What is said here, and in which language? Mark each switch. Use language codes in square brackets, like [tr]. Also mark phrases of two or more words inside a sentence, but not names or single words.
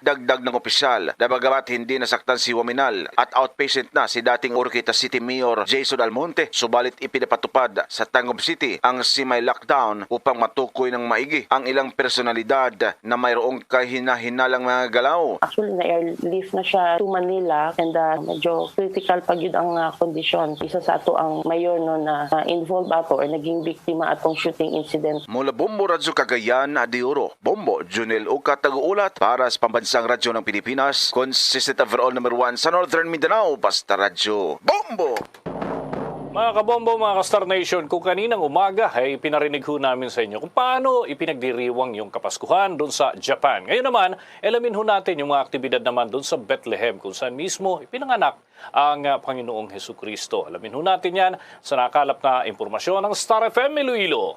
[tl] Dagdag ng opisyal na bagamat hindi nasaktan si Waminal at outpatient na si dating Oroqueta City Mayor Jason Almonte, subalit ipinapatupad sa Tangub City ang semi-lockdown upang matukoy ng maigi ang ilang personalidad na mayroong kahina-hinalang mga galaw. Actually, na-airlift na siya [en] to Manila and [tl] medyo critical pag yun ang kondisyon. [ceb] Isa sa ato ang mayor no na involved ato or naging biktima atong [en] shooting incident. [tl] Mula Bombo Radyo Cagayan, Adioro, Bombo, Junel Uka, Tag-uulat para sa Pambansang Radyo ng Pilipinas, [en] consistent overall number 1 [tl] sa Northern Mindanao, Basta Radyo. Bombo! Mga kabombo, mga ka-Star Nation, kung kaninang umaga ay pinarinig ho namin sa inyo kung paano ipinagdiriwang yung Kapaskuhan doon sa Japan. Ngayon naman, alamin ho natin yung mga aktibidad naman doon sa Bethlehem kung saan mismo ipinanganak ang Panginoong Hesukristo. Alamin ho natin yan sa nakalap na impormasyon ng Star FM Iloilo.